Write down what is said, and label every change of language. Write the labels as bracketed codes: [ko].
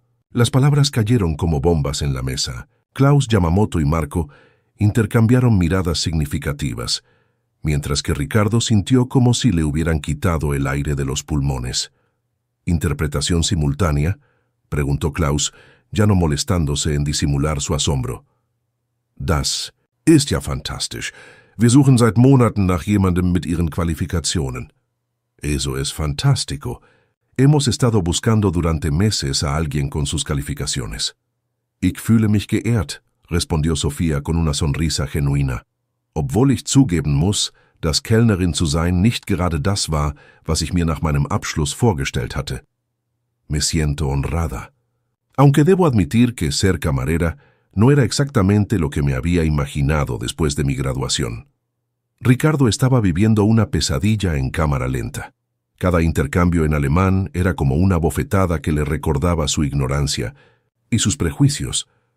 [es] Las palabras cayeron como bombas en la mesa. Klaus, Yamamoto y Marco intercambiaron miradas significativas, mientras que Ricardo sintió como si le hubieran quitado el aire de los pulmones. «¿Interpretación simultánea?», preguntó Klaus, ya no molestándose en disimular su asombro. [de] «Das ist ja fantastisch. Wir suchen seit Monaten nach jemandem mit ihren Qualifikationen». [es] «Eso es fantástico. Hemos estado buscando durante meses a alguien con sus calificaciones». [de] «Ich fühle mich geehrt», [es] respondió Sofía con una sonrisa genuina. [de] «Obwohl ich zugeben muss, dass Kellnerin zu sein nicht gerade das war, was ich mir nach meinem Abschluss vorgestellt hatte. [es] Me siento honrada. Aunque debo admitir que ser camarera no era exactamente lo que me había imaginado después de mi graduación». Ricardo estaba viviendo una pesadilla en cámara lenta. Cada intercambio en alemán era como una bofetada que le recordaba su ignorancia y sus prejuicios.